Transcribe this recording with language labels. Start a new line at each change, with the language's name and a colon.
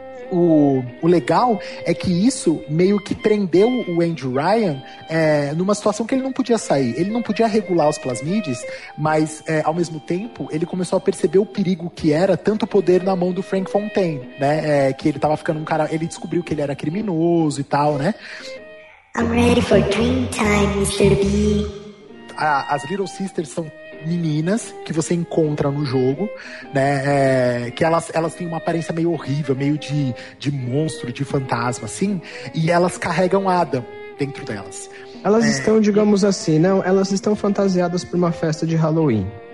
Portuguese: O legal é que isso meio que prendeu o Andrew Ryan numa situação que ele não podia sair. Ele não podia regular os plasmides, mas, ao mesmo tempo, ele começou a perceber o perigo que era tanto poder na mão do Frank Fontaine, né? Que ele tava ficando um cara... Ele descobriu que ele era criminoso e tal, né?
English: I'm ready for dream time, Mr. B.
Portuguese: As Little Sisters são meninas que você encontra no jogo, né, que elas têm uma aparência meio horrível, meio de monstro, de fantasma, assim, e elas carregam Adam dentro delas. Elas estão, digamos assim, não, elas estão fantasiadas por uma festa de Halloween.